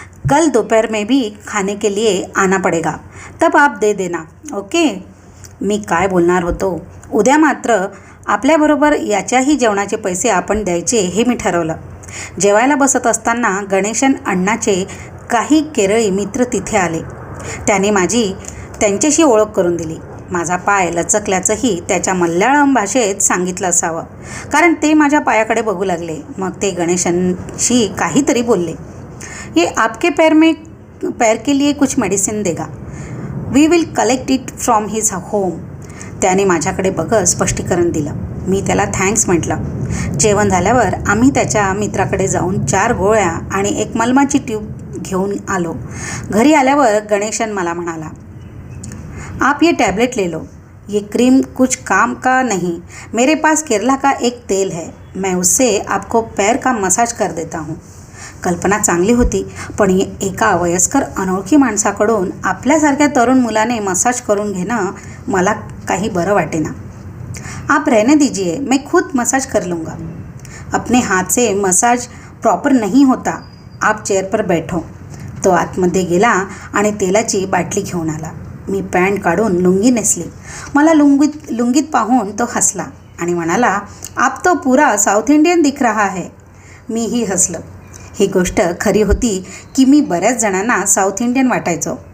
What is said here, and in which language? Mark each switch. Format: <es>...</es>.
<hi>कल दोपहर में भी खाने के लिए आना पड़ेगा, तब आप दे देना, ओके.</hi> <mr>मी काय बोलणार होतो. उद्या मात्र आपल्याबरोबर याच्याही जेवणाचे पैसे आपण द्यायचे हे मी ठरवलं. जेवायला बसत असताना गणेशन अण्णाचे काही केरळी मित्र तिथे आले. त्याने त्यांच्याशी ओळख करून दिली. माझा पाय लचकल्याचंही त्याच्या मल्याळम भाषेत सांगितलं असावं, कारण ते माझ्या पायाकडे बघू लागले. मग ते गणेशनशी काहीतरी बोलले.</mr> <hi>ये आपके पैर के लिए कुछ मेडिसिन देगा.</hi> <en>We will collect it from his home.</en> <mr>त्याने माझ्याकडे बघत स्पष्टीकरण दिलं. मी त्याला थँक्स म्हटलं. जेवण झाल्यावर आम्ही त्याच्या मित्राकडे जाऊन 4 गोळ्या आणि एक मलमाची ट्यूब घेऊन आलो. घरी आल्यावर गणेशन मला म्हणाला,</mr> <hi>आप ये टैबलेट ले लो. ये क्रीम कुछ काम का नहीं. मेरे पास केरला का एक तेल है, मैं उससे आपको पैर का मसाज कर देता हूँ.</hi> <mr>कल्पना चांगली होती, पण एका वयस्कर अनोळखी माणसाकडून आपल्यासारख्या तरुण मुलाने मसाज करून घेणं मला काही बरं वाटेना.</mr> <hi>आप रहने दीजिए, मैं खुद मसाज कर लूँगा. अपने हाथ से मसाज प्रॉपर नहीं होता. आप चेअर पर बैठो.</hi> <mr>तो आतमध्ये गेला आणि तेलाची बाटली घेऊन आला. मी पॅन्ट काढून लुंगी नेसली. मला लुंगीत पाहून तो हसला आणि म्हणाला,</mr> <hi>आप तो पूरा साऊथ इंडियन दिख रहा है.</hi> <mr>मीही हसलो. ही गोष्ट खरी होती की मी बऱ्याच जणांना साऊथ इंडियन वाटायचो.</mr>